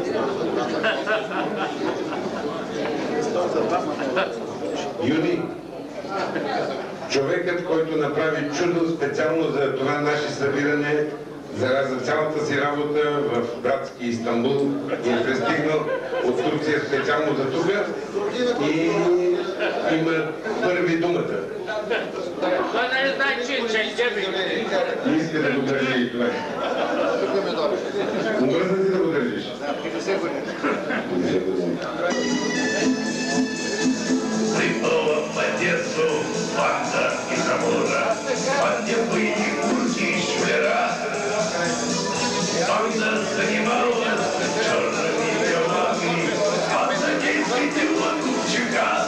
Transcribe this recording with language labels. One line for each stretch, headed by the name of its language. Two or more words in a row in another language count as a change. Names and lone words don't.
Bulgarian: Юни, човекът, който направи чудо специално за това наше събиране, за цялата си работа в братски Истанбул и е пристигнал от Турция специално за тук и има първи думата. Той не знае, че Не иска да го държи и това. Бърза си да го държиш.
Russian: Прибыла в Одессу банда из Амура, банда были курки и шулера. Банда занималась черными делами, банда действительно Купчака.